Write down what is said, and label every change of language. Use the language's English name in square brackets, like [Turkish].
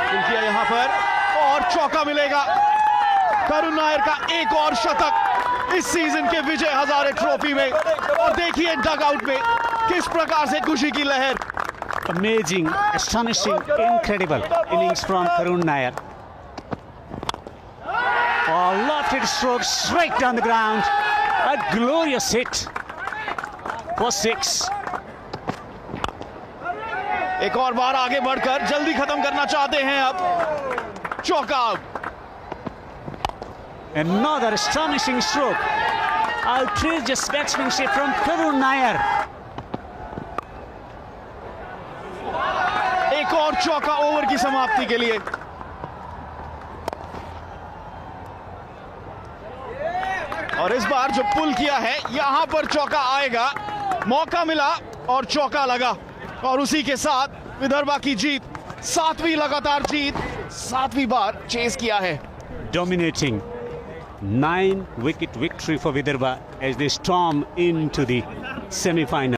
[Hindi] किया यहां पर और चौका मिलेगा। करुण नायर का एक और शतक इस सीजन के विजय हजारे ट्रॉफी में। और देखिए डग आउट में किस प्रकार से खुशी की लहर। [English] Amazing, astonishing, incredible innings from Karun Nair. Oh, lofted stroke straight down the ground. A glorious hit for 6. [Hindi] एक और बार आगे बढ़कर जल्दी खत्म करना चाहते हैं अब। चौका। [English] Another astonishing stroke. Outrageous batsmanship from Karun Nair. [Hindi] एक और चौका ओवर की समाप्ति के लिए। और इस बार जो पुल किया है यहां पर चौका आएगा। मौका मिला और चौका लगा और उसी के साथ विदर्भा की जीत, 7वीं लगातार जीत, 7वीं बार चेस किया है। [English] Dominating 9-wicket victory for Vidarbha as they storm into the semi-final.